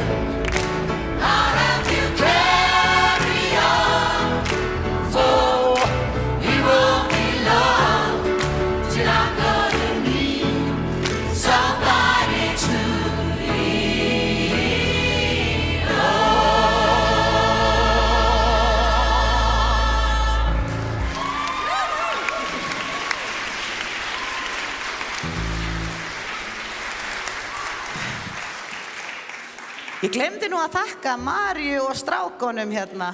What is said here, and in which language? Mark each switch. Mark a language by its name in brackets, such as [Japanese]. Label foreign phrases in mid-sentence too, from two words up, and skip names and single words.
[English] I'll help you carry on. For it won't be long till I'm gonna need somebody to lean on. [Icelandic] Ég glemdi nú að þakka Maríu og strákonum hérna.